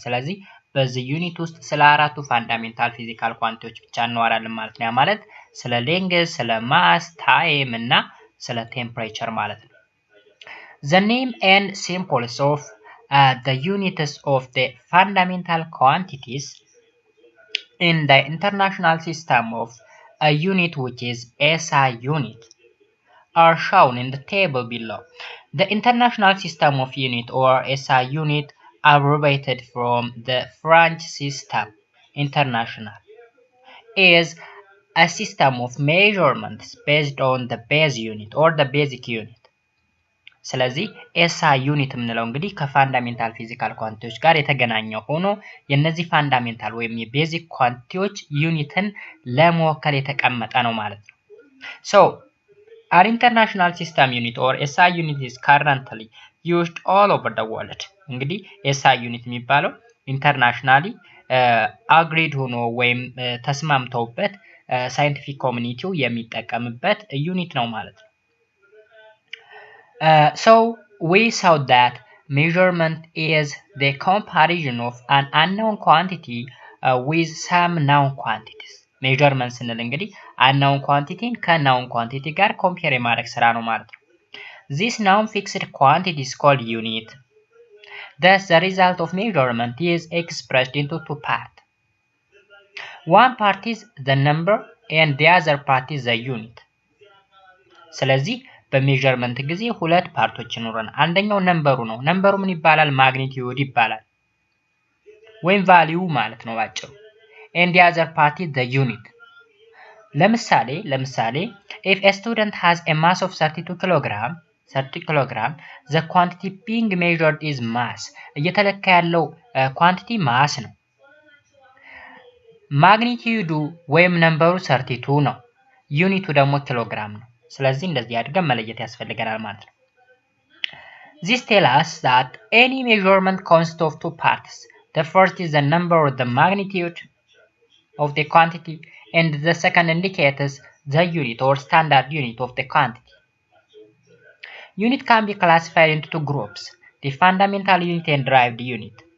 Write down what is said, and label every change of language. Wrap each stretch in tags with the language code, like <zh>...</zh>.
<am>ስለዚህ በዚህ ዩኒት ውስጥ ስለ አራቱ ፋንዳሜንታል ፊዚካል ኳንቲቲዎች ብቻ እናወራለን ማለት ነው።</am> <en>ማለት ስለ ሌንግዝ፣ ስለ ማስ፣ ታይም እና ስለ ቴምፕሬቸር ማለት ነው። The name and symbols of the units of the fundamental quantities in the international system of a unit which is SI unit are shown in the table below. The international system of unit or SI unit abbreviated from the French system international is a system of measurements based on the base unit or the basic unit.</en> <am>ስለዚህ ኤስአይ ዩኒት የምንለው እንግዲህ ከፋንዳሜንታል ፊዚካል ኳንቲቲዎች ጋር የተገናኘ ሆኖ የነዚህ ፋንዳሜንታል ወይም የቤዚክ ኳንቲቲዎች ዩኒትን ለመወከል የተቀመጠ ነው ማለት ነው።</am> <en>So our international system unit or SI unit is currently used all over the world.</en> <am>እንግዲህ SI unit የሚባለው ኢንተርናሽናሊ አግሪድ ሆኖ ወይም ተስማምተውበት ሳይንቲፊክ ኮሚኒቲው የሚጠቀምበት ዩኒት ነው ማለት ነው።</am> <en>So we saw that measurement is the comparison of an unknown quantity with some known quantities.</en> <am>measurement ስንል እንግዲህ unknown quantity ከknown quantity ጋር ኮምፔር የማድረግ ስራ ነው ማለት ነው።</am> <en>This known fixed quantity is called unit. Thus the result of measurement is expressed into two parts. One part is the number and the other part is the unit.</en> <am>ስለዚህ በሜዠርመንት ጊዜ ሁለት ፓርቶች ይኖረናል። አንደኛው ነምበሩ ነው። ነምበሩ ምን ይባላል? ማግኒቲዩድ ይባላል ወይም ቫልዩ ማለት ነው ባጭሩ።</am> <en>and the other part is the unit. ለምሳሌ if a student has a mass of 30 kg the quantity being measured is mass.</en> <am>እየተለካ ያለው ኳንቲቲ ማስ ነው። ማግኒቲዩዱ ወይም ነምበሩ 32 ነው። ዩኒቱ ደግሞ ኪሎግራም ነው። ስለዚህ እንደዚህ አድርገን መለየት ያስፈልገናል ማለት ነው።</am> <en>This tells us that any measurement consists of two parts. The first is the number or the magnitude of the quantity and the second indicates the unit or standard unit of the quantity. Unit can be classified into two groups, the fundamental unit and derived unit.</en>